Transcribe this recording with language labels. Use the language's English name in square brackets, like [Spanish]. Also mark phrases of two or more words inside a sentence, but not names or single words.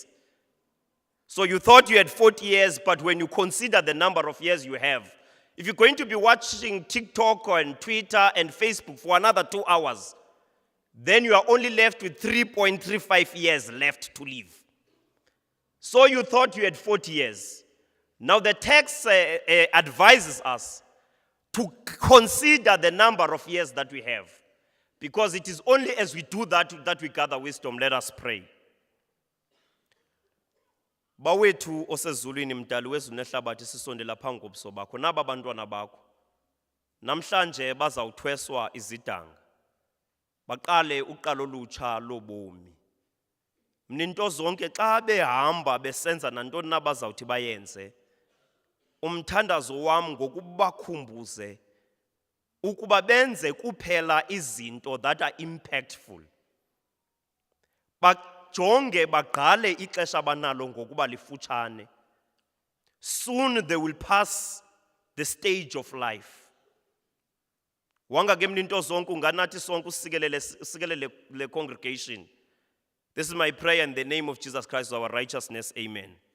[English] So you thought you had 40 years, but when you consider the number of years you have, if you're going to be watching TikTok and Twitter and Facebook for another 2 hours, then you are only left with 3.35 years left to live. So you thought you had 40 years. Now the text advises us to consider the number of years that we have. Because it is only as we do that we gather wisdom. Let us pray. [Xhosa] Bawethu osezulwini mdali wezulu nehlabathi sisondela phambi kobuso bakho naba bantwana bakho namhlanje bazawuthweswa izidanga baqale uqalo olutsha lobomi. Mninto zonke xa behamba besenza nantoni na bazawuthi bayenze, umthandazo wam ngokubakhumbuze ukuba benze kuphela izinto [English] that are impactful. [Xhosa] Bajonge bagqale ixesha banalo ngokuba lifutshane. [English] Soon they will pass the stage of life. [Xhosa] Wanga ke mninto zonke unganathi sonke usikelele le congregation. [English] This is my prayer in the name of Jesus Christ, our righteousness. Amen.